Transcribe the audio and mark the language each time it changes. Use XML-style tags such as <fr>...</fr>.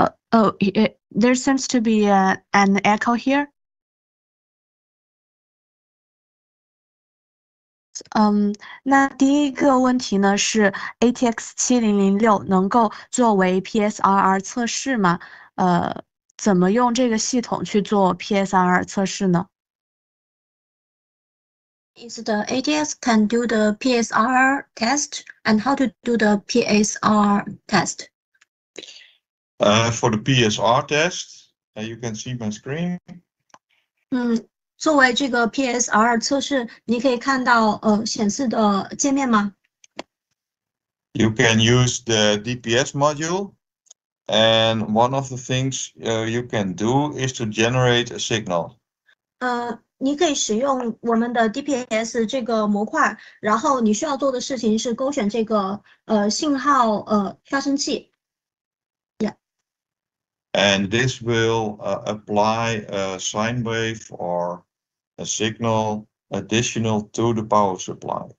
<en>There seems to be an echo here.</en> <zh>那第一个问题呢是 ATX 7006能够作为 PSRR 测试吗？怎么用这个系统去做 PSRR 测试呢？</zh> <en>Is the ATX can do the PSRR test, and how to do the PSRR test? For the PSR test, you can see my screen.</en> <zh>作为这个 PSR 测试，你可以看到显示的界面吗？</zh> <en>You can use the DPS module, and one of the things you can do is to generate a signal.</en> <zh>你可以使用我们的 DPS 这个模块，然后你需要做的事情是勾选这个信号发生器。</zh> <en>Yeah. And this will apply a sine wave or a signal additional to the power supply.</en>